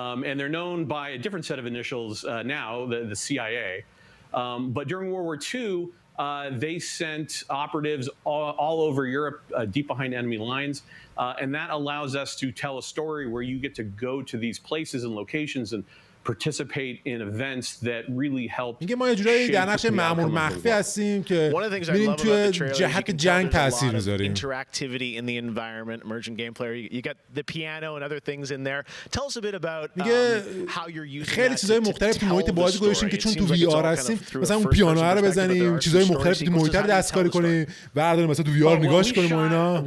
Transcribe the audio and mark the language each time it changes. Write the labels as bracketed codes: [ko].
[en] And they're known by a different set of initials now, the CIA. But during World War II, they sent operatives all over Europe, deep behind enemy lines. And that allows us to tell a story where you get to go to these places and locations and participate in events that really help. [fa] میگه ما یه جورایی در نقش مأمور مخفی هستیم که میریم توی جهت جنگ تاثیر میذاریم. [en] Interactivity in the environment, emerging gameplay. You got the piano and other things in there. Tell us a bit about how you're using [fa] خیلی چیزای مختلف تو محیط بازی گذاشتیم که چون تو وی آر هستیم مثلا اون پیانو رو بزنیم، چیزای مختلفی تو محیط رو دستکاری کنیم، برداریم مثلا تو وی آر نگاش کنیم و اینا.